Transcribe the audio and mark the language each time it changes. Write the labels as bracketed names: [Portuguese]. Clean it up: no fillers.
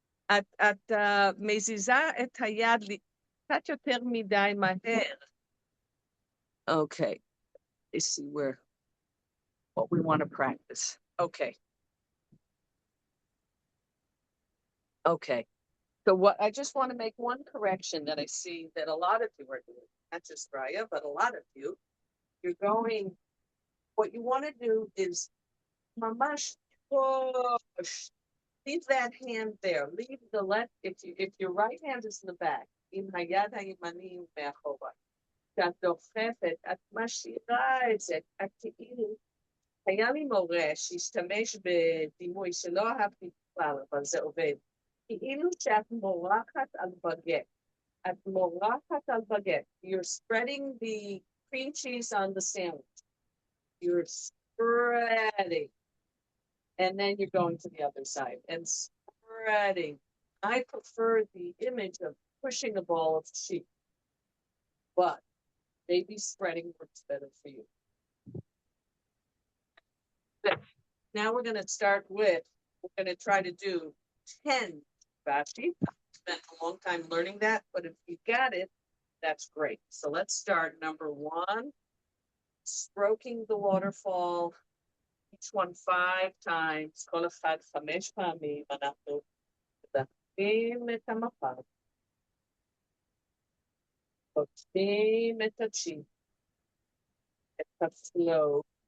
[Hebrew] את מזיזה את היד קצת יותר מדי מהר. [English] Okay, let's see what we want to practice. Okay. Okay. So what I just want to make one correction that I see that a lot of you are doing, not just Raya, but a lot of you, what you want to do is mamash push. Leave that hand there. Leave the left, if your right hand is in the back, [Hebrew] עם היד הימני מאחורה. כשאת דוחפת, את משאירה את זה, את כאילו, היה לי מורה שהשתמש בדימוי שלא אהבתי בכלל, אבל זה עובד. כאילו שאת מורחת על בגט. את מורחת על בגט. [English] You're spreading the cream cheese on the sandwich. You're spreading. And then you're going to the other side and spreading. I prefer the image of pushing a ball of cheese, but maybe spreading works better for you. Now we're going to start with, we're going to try to do 10 Vashi. Spent a long time learning that, but if you got it, that's great. So let's start number 1, stroking the waterfall, each one 5 times, [Hebrew] כל אחד 5 פעמים, אנחנו מדחים את המפה, פותחים את הצ'י, את הפלואו,